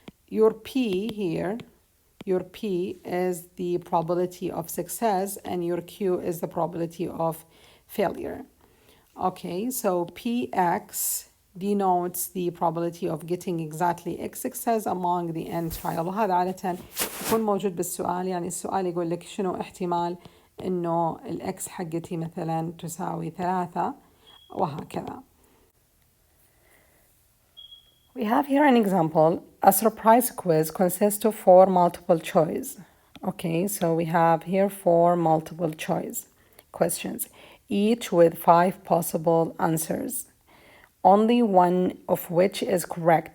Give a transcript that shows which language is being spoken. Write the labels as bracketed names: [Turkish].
[English] Your P here, your P is the probability of success, and your Q is the probability of failure. Okay, so PX denotes the probability of getting exactly X success among the n trial. [Arabic] وهذا عادة يكون موجود بالسؤال. يعني السؤال يقول لك شنو احتمال إنه الإكس حقتي مثلا تساوي 3 وهكذا. [English] We have here an example. A surprise quiz consists of 4 multiple choice. Okay, so we have here 4 multiple choice questions, each with 5 possible answers, only one of which is correct.